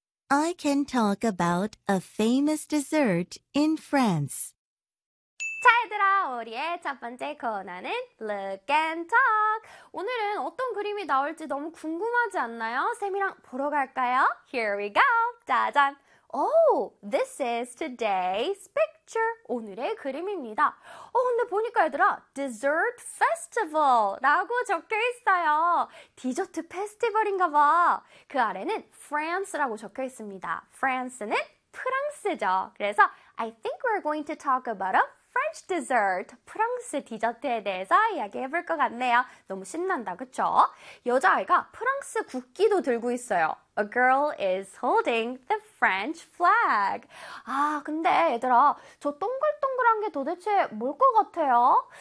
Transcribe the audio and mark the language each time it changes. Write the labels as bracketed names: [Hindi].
[English] I can talk about a famous dessert in France. [Korean] 자, 얘들아, 우리의 첫 번째 코너는 Look and Talk. 오늘은 어떤 그림이 나올지 너무 궁금하지 않나요? 쌤이랑 보러 갈까요? [English] Here we go. [Korean] 짜잔. [English] Oh, this is today's picture. [Korean] 오늘의 그림입니다. 어, 근데 보니까 얘들아, dessert festival 라고 적혀 있어요. 디저트 페스티벌인가 봐. 그 아래는 France라고 적혀 있습니다. France는 프랑스죠. [English] 그래서 I think we're going to talk about a French dessert. [Korean] 프랑스 디저트에 대해서 이야기해 볼 것 같네요. 너무 신난다, 그쵸? 여자아이가 프랑스 국기도 들고 있어요. [English] A girl is holding the French flag. [Korean] 아, 근데 얘들아, 저 동글동글한 게 도대체 뭘 것 같아요?